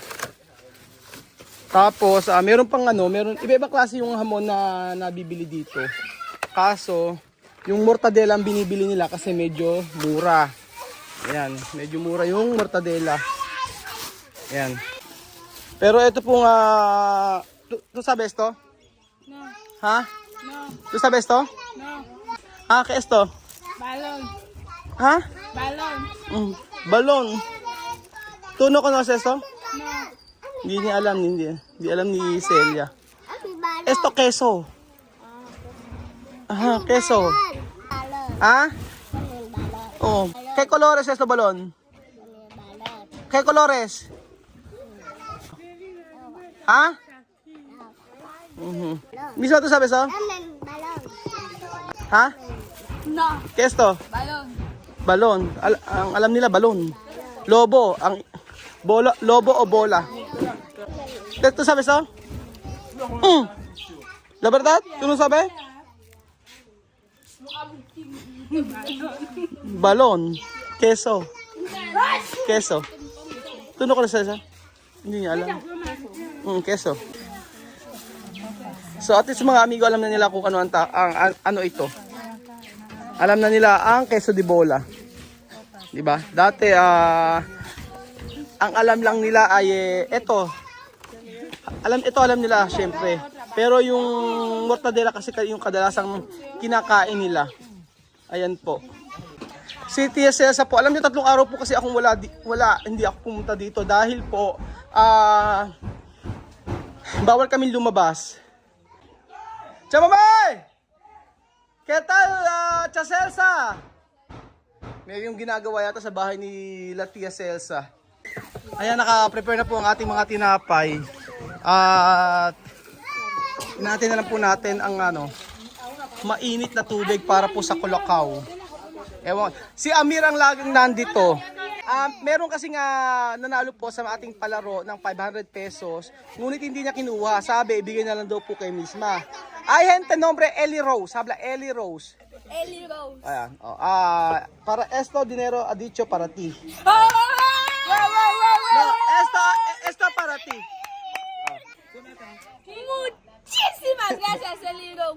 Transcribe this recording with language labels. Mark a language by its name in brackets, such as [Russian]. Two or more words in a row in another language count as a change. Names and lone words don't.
[Filipino] Tapos, meron pang iba-ibang klase yung hamon na nabibili dito. Kaso, yung mortadela ang binibili nila kasi medyo mura. Ayan, medyo mura yung mortadela. Ayan. Pero ito pong, [Spanish] ¿tú sabes esto? No. Ha? No. ¿Tú sabes esto? No. ¿Qué es esto? Balón. Ha? Balón. Balon. ¿Tú no conoces esto? No. [Filipino] Hindi niya alam, hindi alam ni Celia. [Spanish] Esto queso. Queso. Oh, ¿qué colores es esto balón? ¿Qué colores? Mismo, ¿tú sabes eso? No. ¿Qué es esto? Balón. [Filipino] Balon. Ang alam nila balon. [Spanish] Lobo, lobo o bola. ¿Tú sabes eso? ¿La verdad? ¿Tú no sabes? Balón. Queso. Queso. ¿Tú no conoces eso? [Filipino] Hindi niya alam. Queso. So at least mga amigo alam na nila kung ano ano ito. Alam na nila ang [Spanish] queso de bola. [Filipino] Diba? Dati ang alam lang nila ay ito. Alam nila syempre. Pero yung mortadela kasi yung kadalasang kinakain nila. Ayan po. Si Tia Celsa po, alam niyo 3 araw po kasi akong hindi ako pumunta dito dahil po bawal kaming lumabas. Chamamay! [Spanish] ¿Qué tal, Tia Celsa? [Filipino] May yung ginagawa yata sa bahay ni La Tia Celsa. Ayan, naka-prepare na po ang ating mga tinapay. At natin na lang po natin ang mainit na tubig para po sa kulakaw. Ewan, si Amir ang laging nandito. Meron kasi nga nanalo po sa ating palaro ng 500 pesos. Ngunit hindi niya kinuha. Sabi, ibigay na lang daw po kay misma. [Spanish] Ay, gente, nombre Ellie Rose. Habla Ellie Rose. Ellie Rose. [Filipino] Ayan. [Spanish] Para esto dinero ha dicho para ti. No, esto para ti. Muchísimas gracias, Ellie Rose.